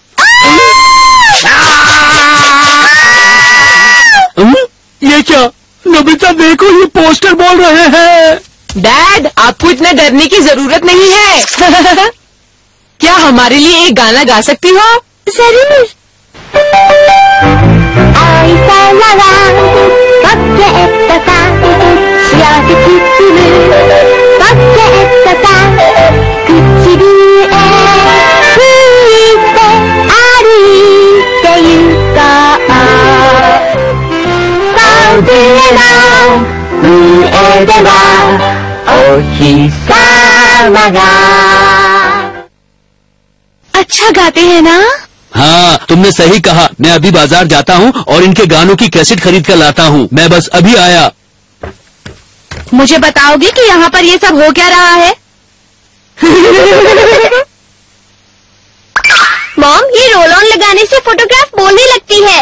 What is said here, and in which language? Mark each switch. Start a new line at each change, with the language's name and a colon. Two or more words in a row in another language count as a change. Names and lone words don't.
Hindi: ये क्या? नोबिता देखो, ये पोस्टर बोल रहे हैं। डैड, आपको इतना डरने की जरूरत नहीं है। क्या हमारे लिए एक गाना गा सकती हो?
Japanese: जरूर। 愛さならポケットさ幸せ包むポケットさ唇へ吹いて歩いて行こう遠くへの上ではお日様が
Hindi: अच्छा गाते हैं ना? हाँ, तुमने सही कहा। मैं अभी बाजार जाता हूँ और इनके गानों की कैसेट खरीद कर लाता हूँ। मैं बस अभी आया। मुझे बताओगे कि यहाँ पर ये सब हो क्या रहा है? मॉम, ये
English: roll on
Hindi: लगाने से फोटोग्राफ बोलने लगती है।